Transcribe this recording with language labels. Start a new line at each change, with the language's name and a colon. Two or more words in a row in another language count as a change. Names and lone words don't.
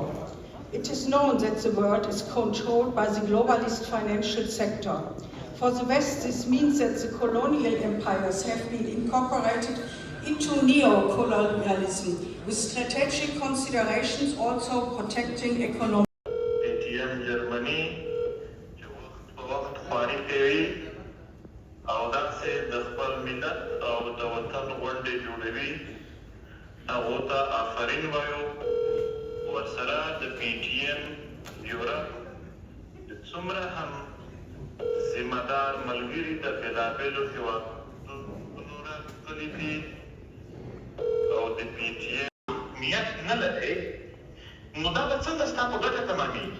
English: It is known that the world is controlled by the globalist financial sector. For the West, this means that the colonial empires have been incorporated into neo-colonialism, with strategic considerations also protecting economic. PTM Germany,
Pashto: وقت خواري کوي او داسې د خپل ملت او د وطن غونډې جوړوي هغو ته آفرین وایو. ورسره د PTM یورپ د څومره هم ذمه دار ملګري د بېلابېلو هېوادونو راغلي دي او د PTM نیت نه لري، نو دا به څنګه ستا په ګټه تمامېږي؟